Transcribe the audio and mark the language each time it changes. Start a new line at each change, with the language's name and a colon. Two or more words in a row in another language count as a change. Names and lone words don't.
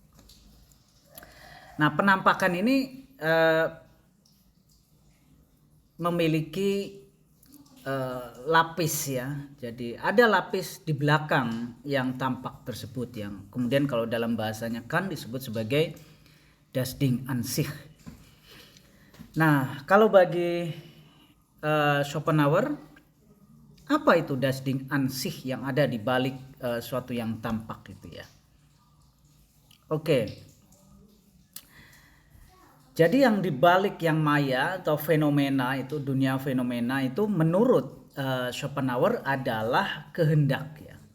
Indonesian: Nah, penampakan ini memiliki lapis, ya. Jadi ada lapis di belakang yang tampak tersebut, yang kemudian kalau dalam bahasanya Kant disebut sebagai
German: das Ding an sich.
Indonesian: Nah, kalau bagi Schopenhauer, apa itu
German: das Ding an sich
Indonesian: yang ada di balik suatu yang tampak itu, ya. Oke. Jadi yang dibalik yang maya atau fenomena itu, dunia fenomena itu menurut Schopenhauer adalah kehendak, ya.